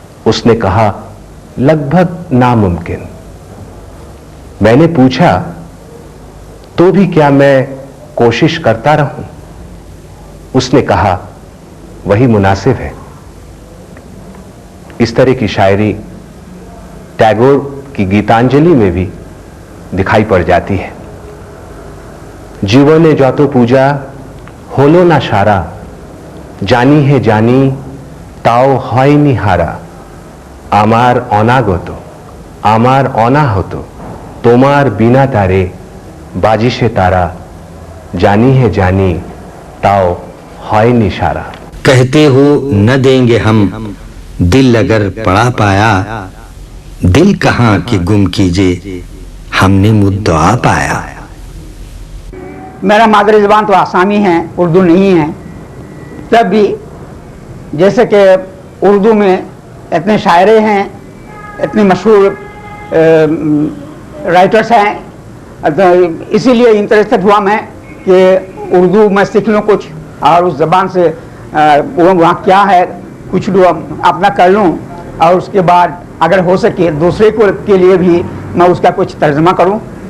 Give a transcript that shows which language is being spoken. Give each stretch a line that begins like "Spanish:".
Hindi: उसने कहा लगभग नामुमकिन। मैंने पूछा तो भी क्या मैं कोशिश करता रहूं? उसने कहा वही मुनासिब है। इस तरह की शायरी टैगोर की गीतांजलि में भी दिखाई पड़ जाती है।
Bangla: जीवने যত পূজা হলো না সারা, জানি হে জানি তাও হয়নি হারা, আমার অনাগত আমার অনাহত তোমার বিনা তারে বাজিশে তারা, জানি হে জানি তাও হয়নি সারা।
Hindi: कहते हो न देंगे हम दिल अगर पड़ा पाया, दिल कहां कि गुम कीजिए हमने मुद्दा पाया। मेरा मादरी ज़बान तो आसामी है, उर्दू नहीं है। तब भी जैसे कि उर्दू में इतने शायरे हैं, इतने मशहूर राइटर्स हैं, तो इसीलिए इंटरेस्टेड हुआ मैं कि उर्दू में सीख लूँ कुछ और उस ज़बान से वहाँ क्या है कुछ अपना कर लूँ और उसके बाद अगर हो सके दूसरे को के लिए भी मैं उसका कुछ तर्जमा करूँ।